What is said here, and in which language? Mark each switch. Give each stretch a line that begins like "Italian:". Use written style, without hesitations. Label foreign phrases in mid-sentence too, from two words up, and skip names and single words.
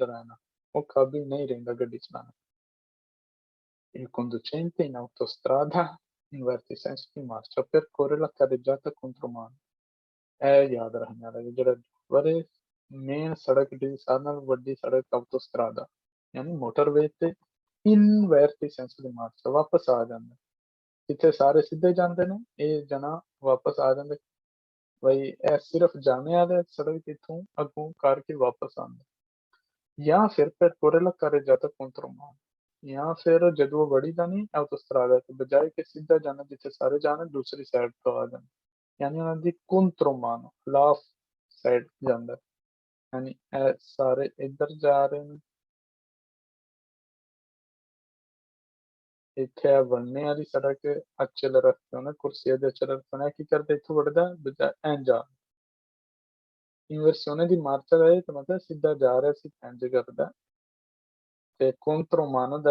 Punjabi: ਰਹਿਣਾ ਉਹ ਕਾਬਿਲ ਨਹੀਂ ਰਹਿੰਦਾ ਗੱਡੀ ਚਲਾਉਣਾ
Italian: il conducente in autostrada inverte i sensi di marcia percorre la carreggiata contromano
Punjabi: ਇਹ ਯਾਦ ਰੱਖਣ ਵਾਲਾ ਜਿਹੜਾ ਬੜੇ ਮੇਨ ਸੜਕ ਦੀ ਸਾਰਿਆਂ ਨਾਲੋਂ ਵੱਡੀ ਸੜਕ autostrada ਯਾਨੀ ਮੋਟਰਵੇ ਤੇ
Italian: inverte i sensi di marcia
Punjabi: ਵਾਪਸ ਆ ਜਾਂਦਾ ਜਿੱਥੇ ਸਾਰੇ ਸਿੱਧੇ ਜਾਂਦੇ ਨੇ ਇਹ ਜਣਾ ਵਾਪਸ ਆ ਜਾਂਦੇ ਬਈ ਇਹ ਸਿਰਫ ਜਾਣੇ ਵਾਲੇ ਸੜਕ ਇੱਥੋਂ ਅੱਗੋਂ ਕਰਕੇ ਵਾਪਸ ਆਉਂਦਾ ਜਾਂ ਫਿਰ
Italian: percorre la carreggiata contromano
Punjabi: ਜਾਂ ਫਿਰ ਜਦੋਂ ਵੜੀ ਦਾ ਨਹੀਂ autostrada ਤੇ ਬਜਾਏ ਕਿ ਸਿੱਧਾ ਜਾਣਾ ਜਿੱਥੇ ਸਾਰੇ ਜਾਣ ਦੂਸਰੀ ਸਾਈਡ ਤੋਂ ਆ ਜਾਣ ਯਾਨੀ ਉਹਨਾਂ ਦੀ contromano ਖਿਲਾਫ ਸਾਈਡ ਜਾਂਦਾ ਯਾਨੀ ਇਹ ਸਾਰੇ ਇੱਧਰ ਜਾ ਰਹੇ ਨੇ ਇੱਥੇ ਆ ਬਣਨੇ ਵਾਲੀ ਸੜਕ ਅੱਛੇ ਰਸਤੇ ਨੇ ਕੁਰਸੀ ਦੇ ਅੱਛੇ ਰਸਤੇ ਕੀ ਕਰਦੇ ਇੱਥੋਂ ਵੜਦਾ ਬਜਾ ਐਂ ਜਾ ਇਨਵਰਸੀone ਦੀ ਮਾਰਚਾ ਦਾ ਇਹ ਮਤਲਬ ਸਿੱਧਾ ਜਾ ਰਿਹਾ ਸੀ ਇੰਝ ਕਰਦਾ ਤੇ contromano ਦਾ